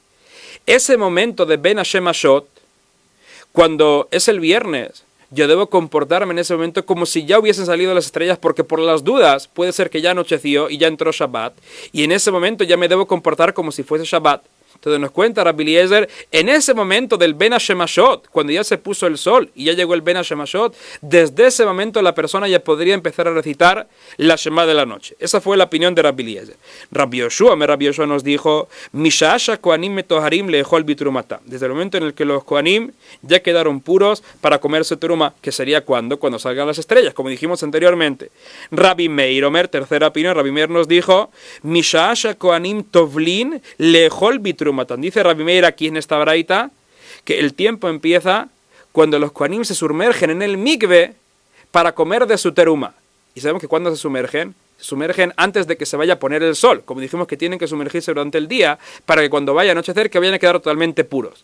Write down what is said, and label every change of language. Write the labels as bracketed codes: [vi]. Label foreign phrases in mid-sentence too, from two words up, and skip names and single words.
[es] Ese momento de Ben Hashemashot, cuando es el viernes, yo debo comportarme en ese momento como si ya hubiesen salido las estrellas, porque por las dudas puede ser que ya anocheció y ya entró Shabbat, y en ese momento ya me debo comportar como si fuese Shabbat. Entonces nos cuenta Rabbi Eliezer, en ese momento del Ben Hashemashot, cuando ya se puso el sol y ya llegó el Ben Hashemashot, desde ese momento la persona ya podría empezar a recitar la Shema de la noche. Esa fue la opinión de Rabbi Eliezer. Rabbi Yoshua nos dijo, [he] משעה שהכהנים מטהרים לאכול בתרומתן. [es] Desde el momento en el que los Kohanim ya quedaron puros para comerse teruma, que sería cuando salgan las estrellas, como dijimos anteriormente. Rabbi Meir Omer, tercera opinión, Rabbi Meir nos dijo, [he] משעה שהכהנים טובלין לאכול בתרומתן. [es] Dice Rabbi Meir aquí en esta braita que el tiempo empieza cuando los Kohanim se sumergen en el mikve para comer de su teruma. Y sabemos que cuando se sumergen antes de que se vaya a poner el sol. Como dijimos que tienen que sumergirse durante el día para que cuando vaya a anochecer que vayan a quedar totalmente puros.